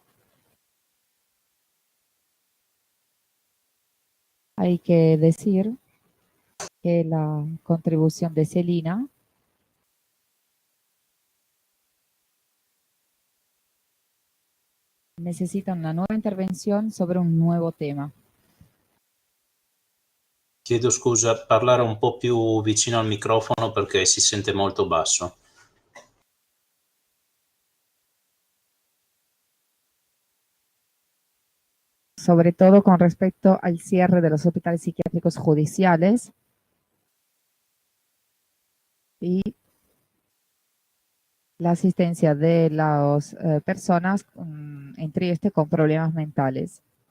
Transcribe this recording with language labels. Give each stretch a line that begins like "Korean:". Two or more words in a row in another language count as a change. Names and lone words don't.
Spanish: Hay que decir que la contribución de Celina necesita una nueva intervención sobre un nuevo tema.
Italian: Chiedo scusa, parlare un po' più vicino al microfono perché si sente molto basso.
Spanish: Sobre todo con respecto al cierre de los hospitales psiquiátricos judiciales y la asistencia de las personas en Trieste con problemas mentales.